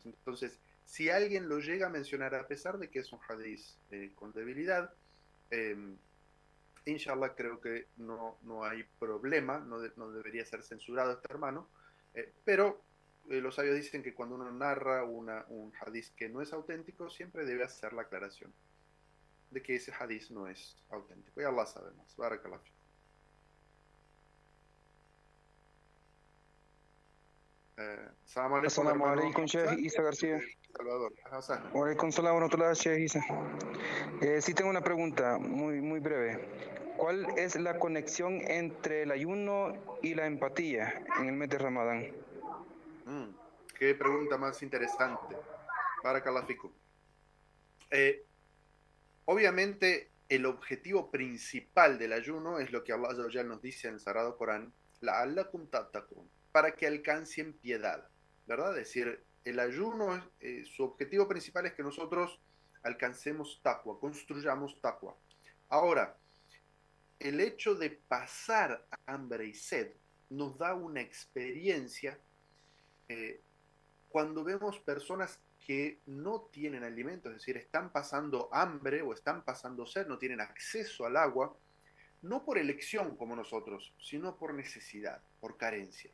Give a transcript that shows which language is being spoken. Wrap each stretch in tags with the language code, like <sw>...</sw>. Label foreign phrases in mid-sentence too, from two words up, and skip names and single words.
<es>Entonces, si alguien lo llega a mencionar a pesar de que es un hadith con debilidad, inshallah creo que no hay problema, no debería ser censurado este hermano, pero los sabios dicen que cuando uno narra un hadith que no es auténtico, siempre debe hacer la aclaración de que ese hadith no es auténtico. Y Allah sabe más.</es> <ar>بارك الله فيكم. السلام عليكم, Sheikh Isa García. Salvador. وعليكم السلام ورحمة الله, Sheikh Isa.</ar> <es>Sí tengo una pregunta muy breve. ¿Cuál es la conexión entre el ayuno y la empatía en el mes de Ramadán? Qué pregunta más interesante.</es> <ar>بارك الله فيكم.</ar> <es>Obviamente, el objetivo principal del ayuno es lo que Allah</es> <ar>عز وجل</ar> <es>nos dice en el Sagrado Corán,</es> <ar>لعلكم تتقون,</ar> <es>para que alcancen piedad, ¿verdad? Es decir, el ayuno, su objetivo principal es que nosotros alcancemos taqwa, construyamos taqwa. Ahora, el hecho de pasar hambre y sed nos da una experiencia cuando vemos personas que no tienen alimento, es decir, están pasando hambre o están pasando sed, no tienen acceso al agua, no por elección como nosotros, sino por necesidad, por carencia.</es>